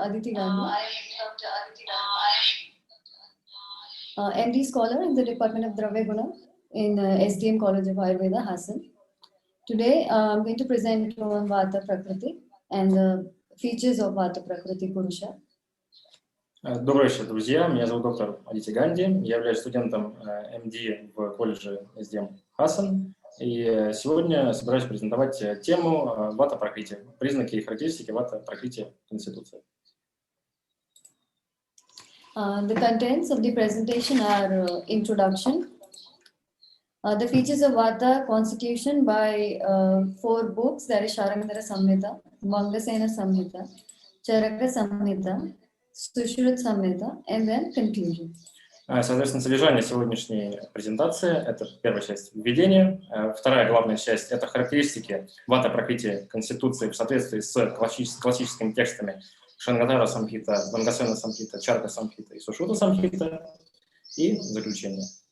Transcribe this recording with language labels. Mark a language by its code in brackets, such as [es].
[en] Aditi Gandhi, MD scholar in the Department of Dravya Guna in SDM College of Ayurveda, Hussain. Today, I'm going to present on Vata Prakriti and the features of Vata Prakriti Purusha. [ru] Добрый вечер, друзья. Меня зовут доктор Адити Ганди. Я являюсь студентом МД в колледже SDM Хассан. И сегодня собираюсь презентовать тему Вата Пракрити, признаки и характеристики Вата Пракрити конституции. [en] The contents of the presentation are introduction, the features of Vata constitution by 4 books, that is Sharangadhara Samhita, Mangasena Samhita, Charaka Samhita, Sushruta Samhita, and then conclusion. [ru] Соответственно, содержание сегодняшней презентации – это первая часть введения, вторая главная часть – это характеристики Вата Пракрити конституции в соответствии с классическими текстами Шангадхара Самхита, Манgasena Самхита, Чарка Самхита и Сушрута Самхита, и заключение.